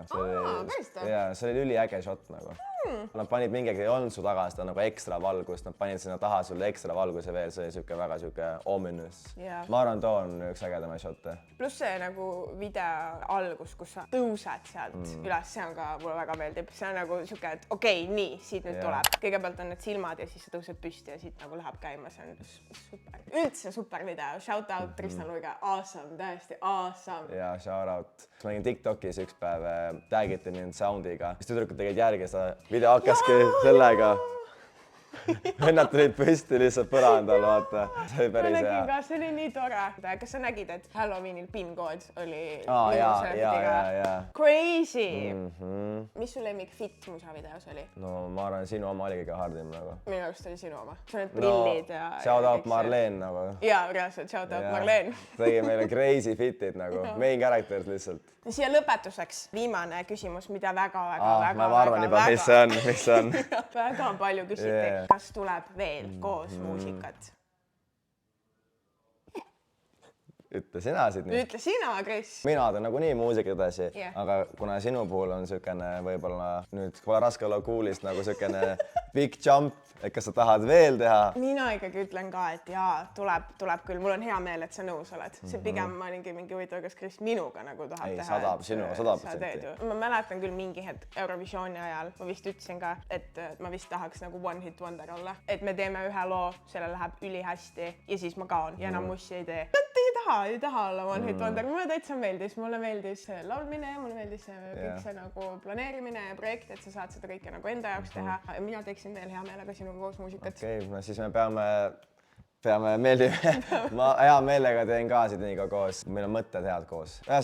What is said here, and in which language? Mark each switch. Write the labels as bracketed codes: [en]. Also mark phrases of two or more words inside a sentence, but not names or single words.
[et] See oli üliäge shot nagu. Nad panid mingegi, ei olnud su taga seda nagu ekstra valgust, nad panid sinna taha sulle ekstra valguse veel, see oli väga ominous. Ma arvan, too on üks ägedamaid shotte. Pluss see nagu video algus, kus sa tõused sealt üles, see on ka mulle väga meeldib. See on nagu siuke, et okei, nii, siit nüüd tuleb. Kõigepealt on need silmad ja siis sa tõused püsti ja siit nagu läheb käima, see on super. Üldse super video, [en] shout out [et] Tristan Luiga, awesome, täiesti awesome. Ja [en] shout out. [et] Ma nägin TikTokis üks päev, tagiti mind soundiga, siis tüdrukud tegid järgi seda video hakkaski sellega. Vennad tulid püsti lihtsalt põrandal, vaata. See oli päris hea. Ka, see oli nii tore. Kas sa nägid, et Halloweenil PIN-kood oli crazy? Mis su lemmik fit musavideos oli? No ma arvan, sinu oma oli kõige hardim nagu. Minu arust oli sinu oma. See on need prillid ja... [en] Shout out [et] Marleen nagu. Jaa, reaalselt, [en] shout out [et] Marleen. Tegi meile crazy fitid nagu, [en] main characters [et] lihtsalt. Siia lõpetuseks viimane küsimus, mida väga palju küsiti. Kas tuleb veel koos muusikat? Ütle sina siit nii. Ütle sina, Kris. Mina teen nagunii muusikat edasi, aga kuna sinu puhul on sükene võib-olla nüüd pole raske olla kuulist nagu sükene [en] big jump, [et] et kas sa tahad veel teha? Mina ikkagi ütlen ka, et jaa, tuleb küll. Mul on hea meel, et sa nõus oled. See pigem ma olingi mingi huvitav, kas Kris minuga nagu tahab teha. Ei, sinuga 100%. Ma mäletan küll mingi hetk Eurovisiooni ajal. Ma vist ütlesin ka, et ma vist tahaks nagu [en] one hit wonder [et] olla. Et me teeme ühe loo, selle läheb ülihästi ja siis ma kaon ja enam mussi ei tee. Ei taha olla [en] one hit wonder. [et] Mulle täitsa meeldis. Mulle meeldis laulmine ja mulle meeldis kõik see nagu planeerimine ja projekt, et sa saad seda kõike nagu enda jaoks teha. Ja mina teeksin veel hea meelega sinuga koos muusikat. Okei, no siis me peame meeldima. Ma hea meelega teen ka Sydneyga koos. Meil on mõtted head koos.